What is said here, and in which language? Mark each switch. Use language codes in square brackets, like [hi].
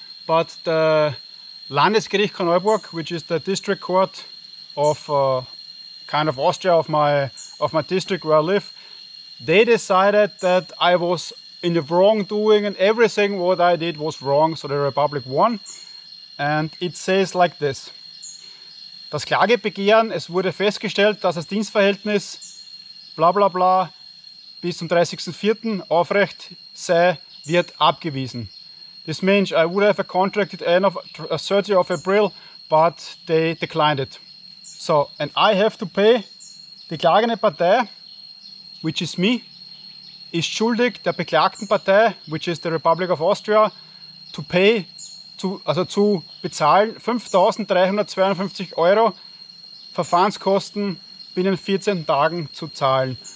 [en] But the Landesgericht Neuburg, which is the district court of kind of Austria, of my district where I live, they decided that I was in the wrongdoing and everything what I did was wrong, so the Republic won. And it says like this. [de] Das Klagebegehren, es wurde festgestellt, dass das Dienstverhältnis bla bla bla bis zum 30.04. aufrecht sei, wird abgewiesen. [en] This means I would have a contract at the end of 30 of April, but they declined it. So, and I have to pay, [de] die klagende Partei, [en] which is me, [de] ist schuldig der beklagten Partei, [en] which is the Republic of Austria, to pay, [de] zu bezahlen 5.352 Euro Verfahrenskosten binnen 14 Tagen zu zahlen.